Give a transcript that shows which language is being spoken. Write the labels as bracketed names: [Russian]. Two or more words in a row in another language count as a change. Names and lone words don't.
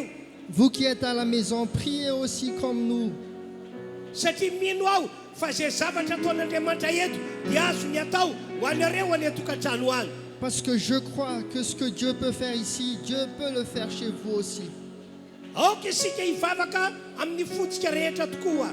[French] Vous qui êtes à la maison, priez aussi comme nous. [Malagasy] Satria mino aho fa zay zavatra ataon'Andriamanitra eto dia azo ny atao ho anareo any atokantrano any. [French] Parce que je crois que ce que Dieu peut faire ici, Dieu peut le faire chez vous aussi. [Malagasy] Aoka isika hivavaka amin'ny fotsika rehetra tokoa.